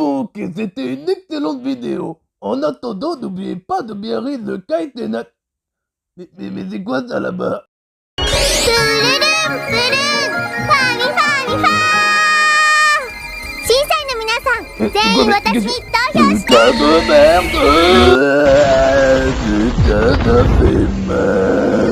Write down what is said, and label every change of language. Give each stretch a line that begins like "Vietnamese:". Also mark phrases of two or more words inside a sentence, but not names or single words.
French: Ok, c'était une excellente vidéo. En attendant, n'oubliez pas de bien rire de Kite et Nat. Mais c'est quoi ça là-bas?
Japanese: プルルンプルンファミファミファ審査員の皆さん全員私に投票して
French: Putain de merde! Putain de fait mal.